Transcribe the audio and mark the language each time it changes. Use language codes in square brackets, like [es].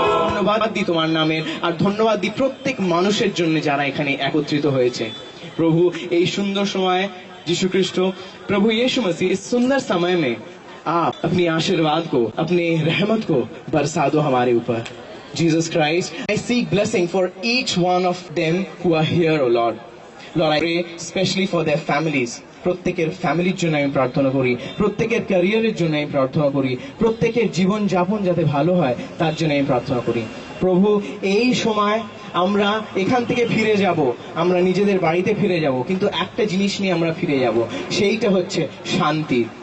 [bn] ধন্যবাদ দিই তোমার নামের, আর ধন্যবাদ দিই প্রত্যেক মানুষের জন্য যারা এখানে একত্রিত হয়েছে। [hi] प्रभु [bn] এই সুন্দর সময় [hi] यीशु ख्रिस्ट, प्रभु यीशु मसीह, इस सुंदर समय में आप अपनी आशीर्वाद को, अपने रहमत को बरसा दो हमारे ऊपर। [en] Jesus Christ, I seek blessing for each one of them who are here, O Lord. Lord, I pray especially for their families. [bn] প্রত্যেকের ফ্যামিলির জন্য আমি প্রার্থনা করি, প্রত্যেকের ক্যারিয়ারের জন্য আমি প্রার্থনা করি, প্রত্যেকের জীবন যাপন যাতে ভালো হয় তার জন্য আমি প্রার্থনা করি। প্রভু এই সময় আমরা এখান থেকে ফিরে যাব, আমরা নিজেদের বাড়িতে ফিরে যাব, কিন্তু একটা জিনিস নিয়ে আমরা ফিরে যাব, সেইটা হচ্ছে শান্তি।